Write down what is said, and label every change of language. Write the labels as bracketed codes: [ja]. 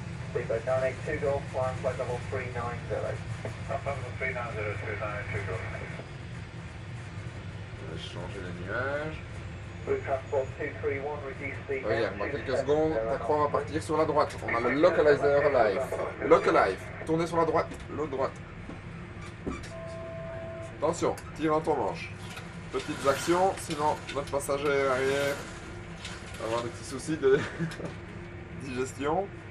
[en] Speedboat 982 Golf, flying flight level 390. Flight level 390 to 982 Golf. [fr] Je vais changer les nuages. [en] Route transport 231, reduce speed. [fr] Regarde, dans quelques secondes, ta croix va partir sur la droite. On a le localizer live. Localize. Tournez sur la droite, l'autre droite. Attention, tire en ton manche. Petites actions, sinon notre passager arrière va avoir des petits soucis de digestion.